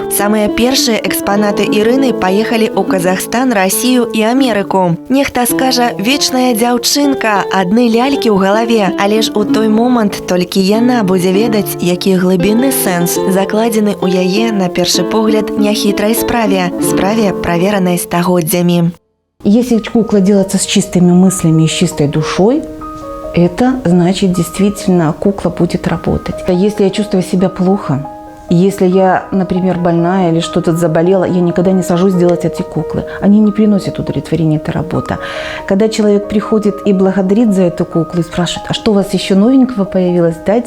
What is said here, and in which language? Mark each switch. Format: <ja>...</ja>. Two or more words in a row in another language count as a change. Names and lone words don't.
<be>Самыя першыя экспанаты Ірыны паехалі ў Казахстан, Расію і Амерыку. Нехта скажа «вечная дзяўчынка», адны лялькі ў галаве, але ж у той момант толькі яна будзе ведаць, які глыбінны сэнс закладзены ў яе, на першы погляд, няхітрай справе, праверанай стагоддзямі.</be> <ru>Если кукла делается с чистыми мыслями и с чистой душой, это значит, действительно, кукла будет работать. Если я чувствую себя плохо, если я, например, больная или что-то заболела, я никогда не сажусь делать эти куклы. Они не приносят удовлетворения, эта работа. Когда человек приходит и благодарит за эту куклу и спрашивает, а что у вас еще новенького появилось, дайте.</ru>